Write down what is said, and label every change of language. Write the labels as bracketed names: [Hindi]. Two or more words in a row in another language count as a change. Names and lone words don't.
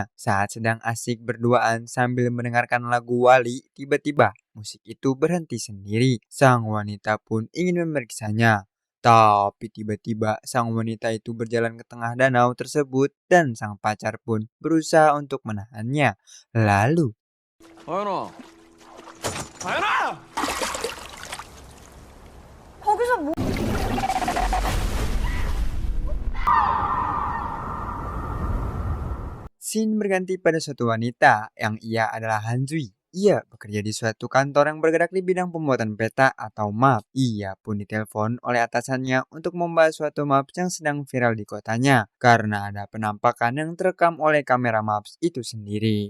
[Indonesian] Saat sedang asik berduaan sambil mendengarkan lagu Wali, tiba-tiba musik itu berhenti sendiri. Sang wanita pun ingin memeriksanya. Tapi tiba-tiba sang wanita itu berjalan ke tengah danau tersebut dan sang pacar pun berusaha untuk menahannya. Lalu, [Korean] 다현아, 다현아! 거기서 뭐? [Indonesian] scene berganti pada suatu wanita yang ia adalah Hanzui. Ia bekerja di suatu kantor yang bergerak di bidang pembuatan peta atau map. Ia pun ditelepon oleh atasannya untuk membahas suatu map yang sedang viral di kotanya karena ada penampakan yang terekam oleh kamera maps itu sendiri.